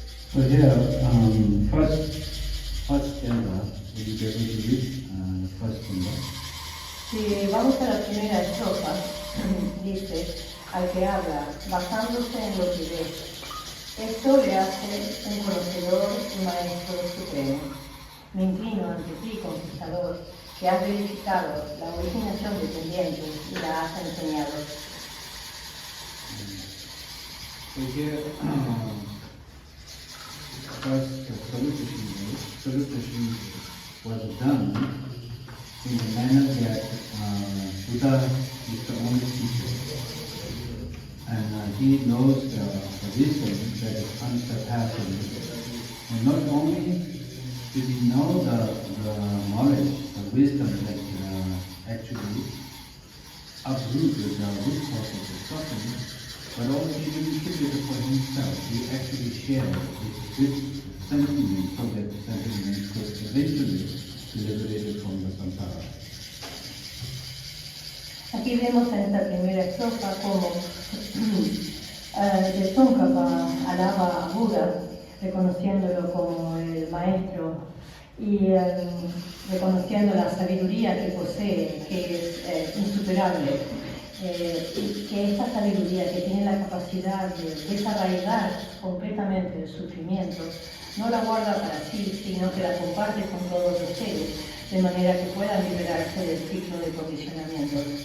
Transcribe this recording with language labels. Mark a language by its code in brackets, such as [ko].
[en] So here, first chanda, will you be able to read the first chanda? [es] Si vamos a la primera estrofa, dice, al que habla, basándose en lo que ve. Esto le hace un conocedor y maestro supremo. Me inclino ante ti, conquistador, que has verificado la originación de pendientes y la has enseñado. [en] So here, first salutation was done in the manner that Buddha is the only teacher, and he knows the wisdom that is unsurpassable. And not only did he know the knowledge, the wisdom that actually uprooted the root cause of the suffering, but also he didn't keep it for himself. He actually shared it with sentiment so that the sentiment could eventually be liberated from the samsara. [es] Aquí vemos en esta primera estrofa cómo el Tsongkhapa alaba a Buda, reconociéndolo como el maestro y reconociendo la sabiduría que posee, que es insuperable, y que esta sabiduría que tiene la capacidad de desarraigar completamente el sufrimiento, no la guarda para sí, sino que la comparte con todos los seres, de manera que puedan liberarse del ciclo de condicionamiento.